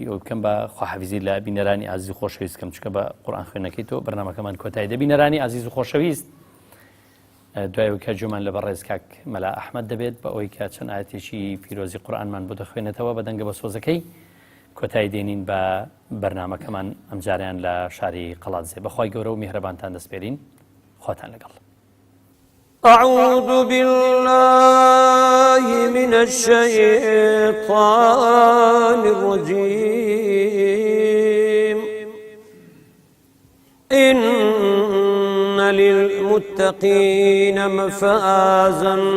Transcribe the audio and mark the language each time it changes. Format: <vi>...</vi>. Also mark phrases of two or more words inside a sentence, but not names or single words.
<ckb>ئەو بکەم بە خواحەفیزی لە بینەرانی ئازیز و خۆشەویست کەم چکە بە قورئان خوێنەکەی تۆ بەرنامەکەمان کۆتایی دەبینەرانی ئازیز و خۆشەویست دوایەوە کە جومان لە بەڕێز کاک مەلا ئەحمەد دەبێت بە ئەوەی کە چەند ئاەتێکی پیرۆزی قورئانمان بۆ دەخوێنێتەوە بە دەنگە بە سۆزەکەی کۆتایی دێنین بە بەرنامەکەمان ئەم جاریان لە شاری قەڵاتزێ بەخوای گەورە و میهرەبانتان دەسپێرین خواتان لەگەڵ</ckb> <ar>أعوذ بالله من الشيطان الرجيم إن للمتقين مفازا</ar>